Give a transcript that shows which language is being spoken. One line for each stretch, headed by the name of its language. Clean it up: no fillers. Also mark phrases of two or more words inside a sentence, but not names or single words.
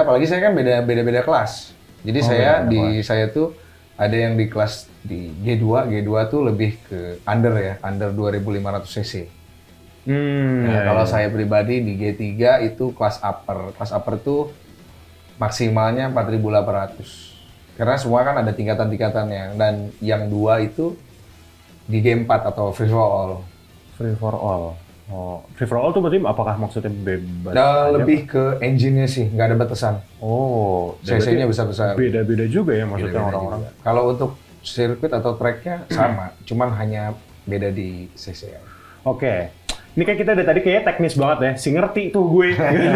Indonesian: Apalagi saya kan beda-beda kelas. Jadi saya tuh ada yang di kelas di G2 tuh lebih ke under 2500 cc. Kalau saya pribadi di G3 itu kelas upper. Kelas upper tuh maksimalnya 4800. Karena semua kan ada tingkatan-tingkatannya. Dan yang 2 itu di G4 atau
English: free for all. Free for all.
Indonesian: Oh,
English: free for all
Indonesian: tuh berarti apakah maksudnya bebas? Nah, lebih ke engine-nya sih, nggak ada batasan. Oh, cc-nya besar-besar. Beda-beda juga ya maksudnya orang-orang. Kalau untuk sirkuit atau track-nya sama, cuman hanya beda di cc. Oke. Ini kayak kita dari tadi kayaknya teknis banget ya, si ngerti tuh gue gitu.